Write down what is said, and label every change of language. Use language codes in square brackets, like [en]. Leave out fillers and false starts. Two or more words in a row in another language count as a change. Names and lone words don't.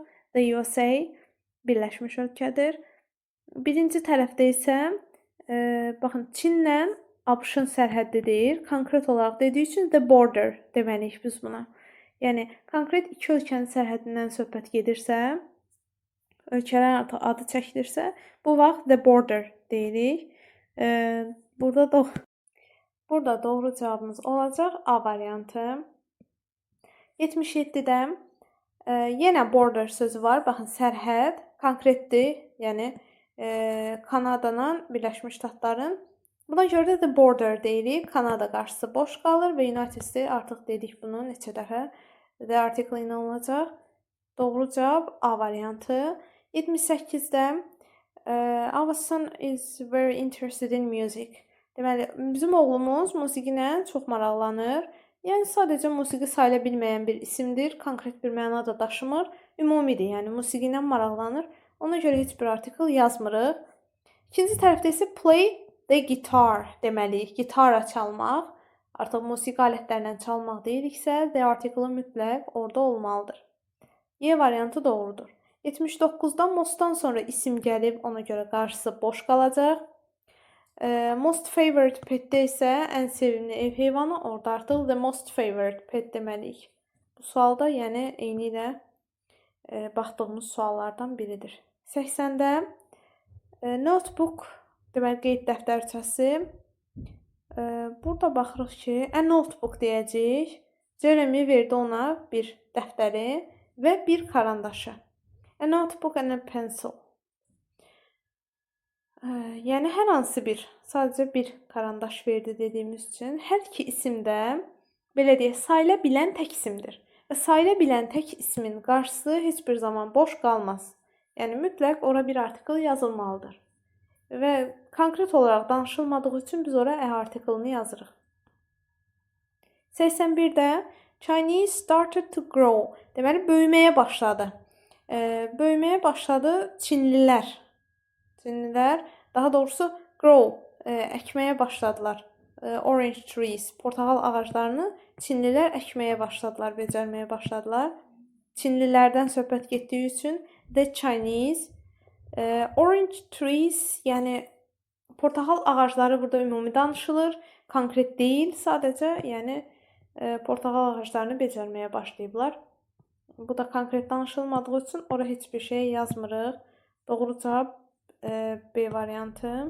[az] The USA Birləşmiş ölkədir. Birinci tərəfdə isə baxın, Çinlə ABŞ-ın sərhəddi deyil. Konkret olaraq dediyi üçün [en] the border [az] deməliyik biz buna. Yəni konkret iki ölkənin sərhəddindən söhbət gedirsə, ölkələrin adı çəkilirsə, bu vaxt [en] the border [az] deyirik. Burada doğru cavabımız olacaq A variantı. 77-də yenə border sözü var. Baxın, sərhəd konkretdir. Yəni Kanadanın, Birləşmiş Ştatların. Buna görə də [en] the border [az] deyirik. Kanada qarşısı boş qalır və United States artıq dedik bunu neçə dəfə. [en] The article [az] ilə olacaq. Doğru cavab A variantı. [en] 78-də our son is very interested in music. [az] Deməli, bizim oğlumuz musiqi ilə çox maraqlanır. Yəni sadəcə musiqi sayıla bilməyən bir isimdir. Konkret bir məna da daşımır. Ümumidir, yəni musiqi ilə maraqlanır. Ona görə heç bir artikel yazmırıq. İkinci tərəfdə isə [en] play the guitar [az] deməliyik. Gitara çalmaq. Artıq musiqi alətlərindən çalmaq deyiriksə, [en] the article [az] mütləq orada olmalıdır. Y variantı doğrudur. 79-da mostdan sonra isim gəlib, ona görə qarşısı boş qalacaq. [en] Most favorite [az] petdə isə ən sevimli ev heyvanı, orada artıq [en] the most favorite pet [az] deməliyik. Bu sualda yəni eyni ilə baxdığımız suallardan biridir. 80-də notebook, deməli qeyd dəftərçəsi. Burada baxırıq ki, [en] a notebook [az] deyəcəyik. Jeremy verdi ona bir dəftəri və bir karandaşı. [en] A notebook and a pencil. [az] Yəni hər hansı bir, sadəcə bir karandaş verdi dediyimiz üçün hər iki isim də belə deyək, sayıla bilən tək isimdir. Və sayıla bilən tək ismin qarşısı heç bir zaman boş qalmaz. Yəni mütləq ora bir artikel yazılmalıdır. Və konkret olaraq danışılmadığı üçün biz ora a artikelini yazırıq. [en] 81-də Chinese started to grow. [az] Deməli böyüməyə başladı. Böyüməyə başladı Çinlilər. Çinlilər, daha doğrusu grow, əkməyə başladılar. [en] Orange trees, [az] portağal ağaclarını Çinlilər əkməyə başladılar, becərməyə başladılar. Çinlilərdən söhbət getdiyi üçün [en] the Chinese. Orange trees, [az] yəni portağal ağacları burada ümumi danışılır. Konkret deyil, sadəcə yəni portağal ağaclarını becərməyə başlayıblar. Bu da konkret danışılmadığı üçün ora heç bir şey yazmırıq. Doğru cavab B variantı.